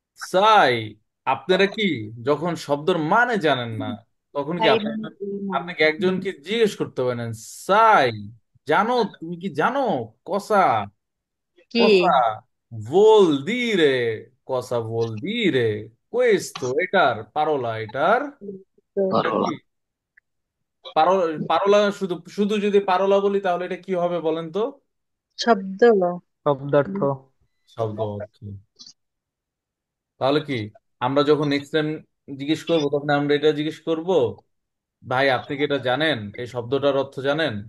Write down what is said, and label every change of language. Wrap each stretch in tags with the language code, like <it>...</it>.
<bn>সাই, আপনারা কি যখন শব্দের মানে জানেন না, তখন কি তাই আপনি মানে কি না? আপনাকে একজনকে জিজ্ঞেস করতে পারেন, সাই জানো, তুমি কি জানো কসা, কি</bn> <it>কসা vuol dire, cosa vuol dire questo,</it> <bn>এটার পারোলা, এটার তো এটা কি পারোলা, শুধু শুধু যদি পারোলা বলি তাহলে এটা কি হবে বলেন তো? শব্দ। শব্দার্থ। শব্দ অর্থ। তাহলে কি আমরা যখন নেক্সট টাইম জিজ্ঞেস করবো তখন আমরা এটা জিজ্ঞেস করব, ভাই আপনি কি এটা জানেন, এই শব্দটার অর্থ জানেন?</bn>